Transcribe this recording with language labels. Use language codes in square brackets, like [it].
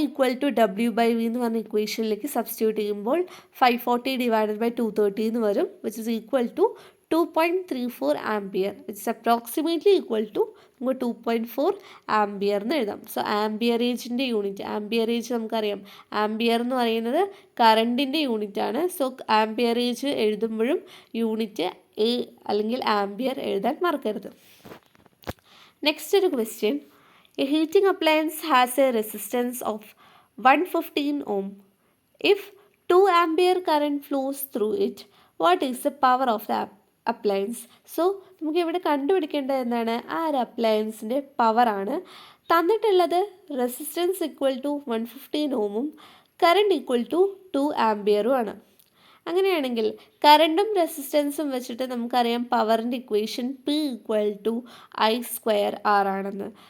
[ml] I=W/V എന്ന് പറഞ്ഞ ഇക്വേഷനിലേക്ക് substitute ചെയ്യുമ്പോൾ 540/230 എന്ന് വരും, [en] which is equal to [ml] 2.34 ampere, which is approximately equal to നമുക്ക് 2.4 ആംബിയർ എന്ന് എഴുതാം. സോ ആംബിയറേജിൻ്റെ യൂണിറ്റ്, ആംബിയറേജ് നമുക്കറിയാം, ആംബിയർ എന്ന് പറയുന്നത് കറണ്ടിൻ്റെ യൂണിറ്റ് ആണ്. സോ ആംബിയറേജ് എഴുതുമ്പോഴും യൂണിറ്റ് A അല്ലെങ്കിൽ ആംബിയർ എഴുതാൻ മറക്കരുത്. നെക്സ്റ്റ് ഒരു question. [en] A heating appliance has a resistance of 115 ohm. If 2 ampere current flows through it, what is the power of the appliance? [ml] So നമുക്ക് ഇവിടെ കണ്ടുപിടിക്കേണ്ടത് എന്താണ്? ആ ഒരു അപ്ലയൻസിൻ്റെ പവറാണ്. തന്നിട്ടുള്ളത് റെസിസ്റ്റൻസ് =115 ഓമും കറണ്ട് =2 ആംബിയറും ആണ്. അങ്ങനെയാണെങ്കിൽ കറണ്ടും റെസിസ്റ്റൻസും വെച്ചിട്ട് നമുക്കറിയാം പവറിൻ്റെ ഇക്വേഷൻ P=I²R ആണെന്ന്.